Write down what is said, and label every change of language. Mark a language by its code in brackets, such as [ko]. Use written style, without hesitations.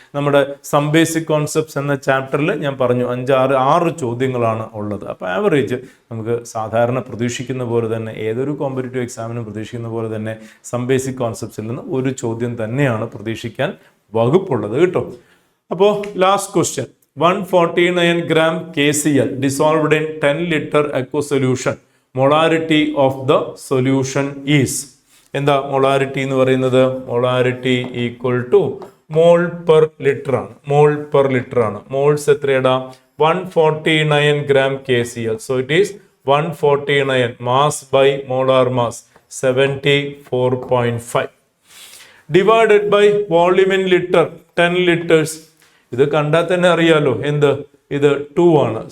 [ml] നമ്മുടെ some basic concepts എന്ന ചാപ്റ്ററിൽ ഞാൻ പറഞ്ഞു 6 ചോദ്യങ്ങളാണ് ഉള്ളത്. അപ്പോൾ ആവറേജ് നമുക്ക് സാധാരണ പ്രതീക്ഷിക്കുന്ന പോലെ തന്നെ, ഏതൊരു കോമ്പറ്റേറ്റീവ് എക്സാമിനും പ്രതീക്ഷിക്കുന്ന പോലെ തന്നെ സം ബേസിക് കോൺസെപ്റ്റ്സിൽ നിന്ന് ഒരു ചോദ്യം തന്നെയാണ് പ്രതീക്ഷിക്കാൻ വകുപ്പുള്ളത് കേട്ടോ. അപ്പോൾ last question, [en] 149 gram KCl dissolved in 10 liter aqua solution. Molarity of the solution is. [ml] എന്താ മൊളാരിറ്റി എന്ന് പറയുന്നത്? Molarity equal to mole per litre ആണ്. Moles എത്രയടാ? 149 gram KCl. [en] So it is 149 mass by molar mass 74.5 divided by volume in liter 10 liters. [ml] ഇത് കണ്ടാൽ തന്നെ അറിയാലോ എന്ത്, ഇത് 2 ആണ്.